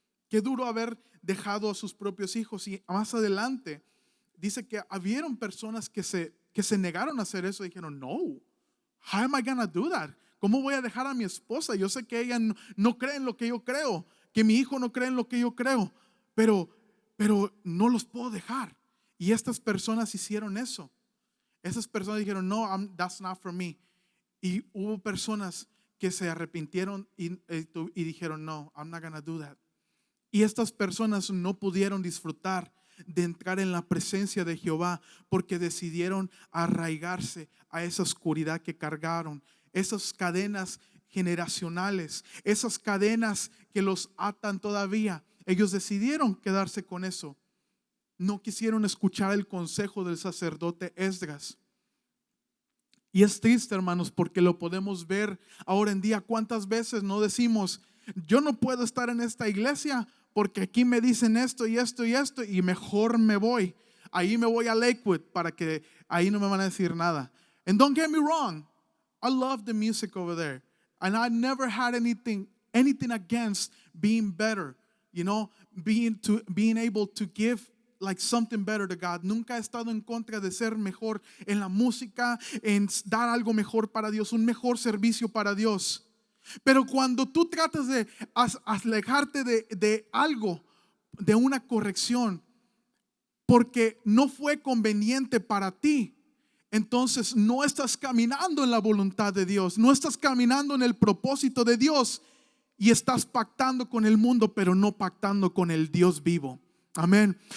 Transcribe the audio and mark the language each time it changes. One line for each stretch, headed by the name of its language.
Spanish: Qué duro haber dejado a sus propios hijos. Y más adelante dice que habieron personas que se negaron a hacer eso. Dijeron: no,
English: how am I gonna do that?
Spanish: ¿Cómo voy a dejar a mi esposa? Yo sé que ella no cree en lo que yo creo, que mi hijo no cree en lo que yo creo, pero no los puedo dejar. Y estas personas hicieron eso. Esas personas dijeron: no,
English: that's not for me.
Spanish: Y hubo personas que se arrepintieron y dijeron: no,
English: I'm not gonna do that.
Spanish: Y estas personas no pudieron disfrutar de entrar en la presencia de Jehová porque decidieron arraigarse a esa oscuridad que cargaron, esas cadenas generacionales, esas cadenas que los atan todavía. Ellos decidieron quedarse con eso. No quisieron escuchar el consejo del sacerdote Esdras. Y es triste, hermanos, porque lo podemos ver ahora en día. ¿Cuántas veces no decimos: yo no puedo estar en esta iglesia porque aquí me dicen esto y esto y esto, y mejor me voy? Ahí me voy a Lakewood para que ahí no me van a decir nada.
English: And don't get me wrong, I love the music over there, and I never had anything against being better, being able to give like something better to God.
Spanish: Nunca he estado en contra de ser mejor en la música, en dar algo mejor para Dios, un mejor servicio para Dios. Pero cuando tú tratas de alejarte de algo, de una corrección, porque no fue conveniente para ti, entonces no estás caminando en la voluntad de Dios, no estás caminando en el propósito de Dios, y estás pactando con el mundo, pero no pactando con el Dios vivo. Amén.